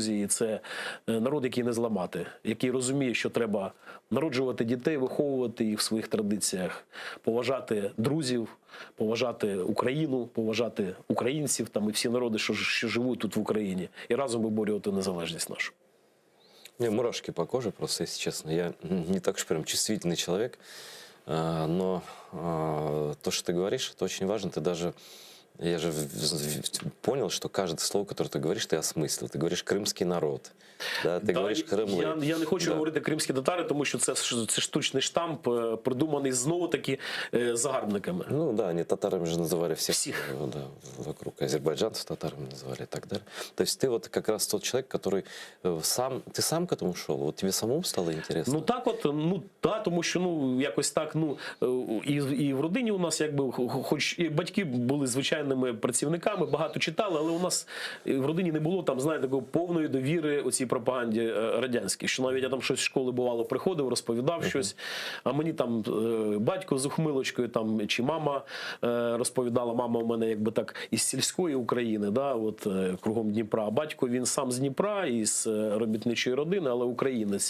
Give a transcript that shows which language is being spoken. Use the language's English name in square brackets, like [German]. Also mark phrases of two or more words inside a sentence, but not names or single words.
[Ukrainian] І це народ, який не зламати, який розуміє, що треба народжувати дітей, виховувати їх в своїх традиціях, поважати друзів, поважати Україну, поважати українців там, і всі народи, що живуть тут в Україні, і разом виборювати незалежність нашу. [Russian] У меня мурашки по коже просто, если честно. Я не так уж прям чувствительный человек. Но то, что ты говоришь, это очень важно. Ты даже, я же понял, что каждое слово, которое ты говоришь, ты осмыслил. Ты говоришь «крымский народ». [Ukrainian] Да, ти говориш Кремли. Я не хочу говорити кримські татари, тому що це штучний штамп, придуманий знову-таки загарбниками. [Russian] Ну да, они татарами же называли всех. Да, вокруг азербайджанцев татарами называли и так далее. То есть ты вот как раз тот человек, который сам, ты сам к этому шел? Вот тебе самому стало интересно? [Ukrainian] Ну так от, тому що, якось так, і в родині у нас, якби, хоч і батьки були звичайними працівниками, багато читали, але у нас в родині не було там, знаєте, такої повної довіри оцій пропаганді радянській, що навіть я там щось з школи бувало приходив, розповідав щось, а мені там батько з ухмилочкою там, чи мама розповідала, мама у мене якби так із сільської України, да, от, кругом Дніпра, а батько він сам з Дніпра, із робітничої родини, але українець.